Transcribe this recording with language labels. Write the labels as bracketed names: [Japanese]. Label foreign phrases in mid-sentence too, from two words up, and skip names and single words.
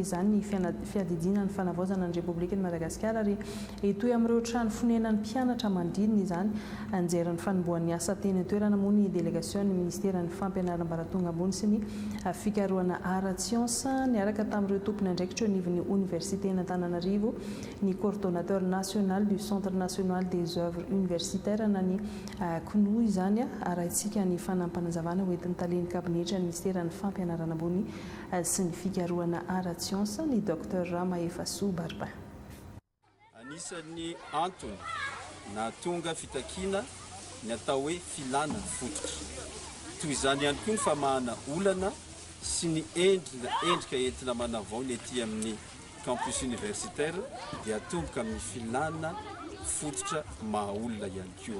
[Malagasy] izany ny fiadidina ny fanavaozana ny Republika ny Madagasikara ary etoy amin'ireo trano fonenan'ny mpianatra mandidina izany anjeran'ny fanombohan'ny asa teny toerana moa ny délégation ny ministère ny fampianarana ambaratonga ambony sy ny fikarohana ara-tsiansa niaraka tamin'ireo tompony andraikitra eo anivon'ny université n'Antananarivo ny [French] coordonnateur national du centre national des œuvres universitaires [Malagasy] na ny konoa izany arahintsika ny fanampanazavana hoentin'ny taleny kabinetra ny ministère ny fampianarana ambony sy ny fikarohana ara-tsiansa ny docteur Ramaefaso Barbin. Anisan'ny antony na tonga fitakina ny atao hoe filana fototra toy izany ihany koa ny famahana olana sy ny endrika entina manavao ny ety amin'ny [French] campus universitaire [Malagasy] dia atomboka amin'ny filana fototra mahaolona ihany koa.